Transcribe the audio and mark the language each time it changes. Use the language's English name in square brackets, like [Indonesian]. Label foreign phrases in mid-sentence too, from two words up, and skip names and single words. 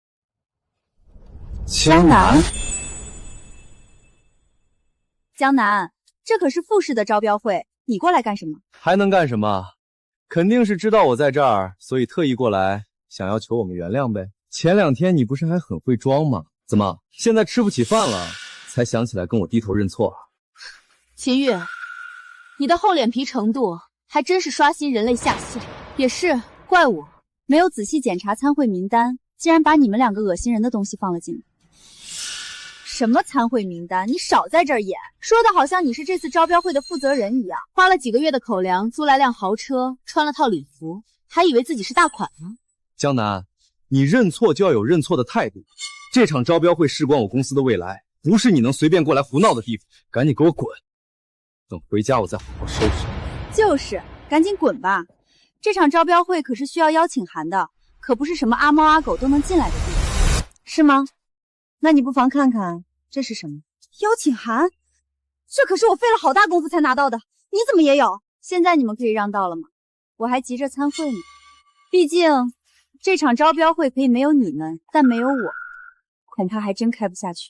[Chinese] 江南，江南，這可是富氏的招標會，你過來幹什麼？還能幹什麼？肯定是知道我在這兒，所以特意過來，想要求我們原諒唄。前2天你不是還很會裝嗎？怎麼現在吃不起飯了，才想起來跟我低頭認錯啊？秦玉，你的厚臉皮程度還真是刷新人類下限。也是怪我沒有仔細檢查參會名單，竟然把你們兩個惡心人的東西放了進來。什麼參會名單？你少在這兒演，說的好像你是這次招標會的負責人一樣。花了幾個月的口糧，租來輛豪車，穿了套禮服，還以為自己是大款呢。江南，你認錯就要有認錯的態度。這場招標會事關我公司的未來，不是你能隨便過來胡鬧的地方。趕緊給我滾！等回家我再好好收拾。就是，趕緊滾吧！這場招標會可是需要邀請函的，可不是什麼阿貓阿狗都能進來的地方，是嗎？那你不妨看看這是什麼？邀請函？這可是我費了好大功夫才拿到的，你怎麼也有？現在你們可以讓道了嗎？我還急着參會呢。畢竟這場招標會可以沒有你們，但沒有我，恐怕還真開不下去。